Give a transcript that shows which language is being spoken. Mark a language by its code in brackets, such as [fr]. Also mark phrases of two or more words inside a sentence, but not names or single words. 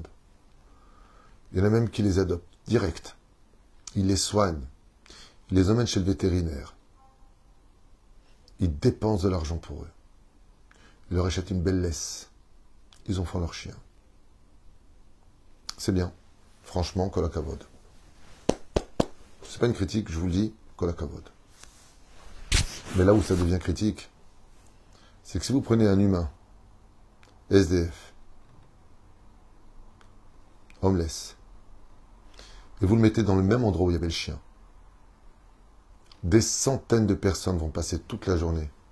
[fr] Il y en a même qui les adoptent direct. Ils les soignent, ils les emmènent chez le vétérinaire. Ils dépensent de l'argent pour eux. Ils leur achètent une belle laisse. Ils en font leur chien. C'est bien. Franchement, [he] כל הכבוד. [fr] C'est pas une critique, je vous le dis, [he] כל הכבוד. [fr] Mais là où ça devient critique, c'est que si vous prenez un humain, SDF, homeless, et vous le mettez dans le même endroit où il y avait le chien, des centaines de personnes vont passer toute la journée.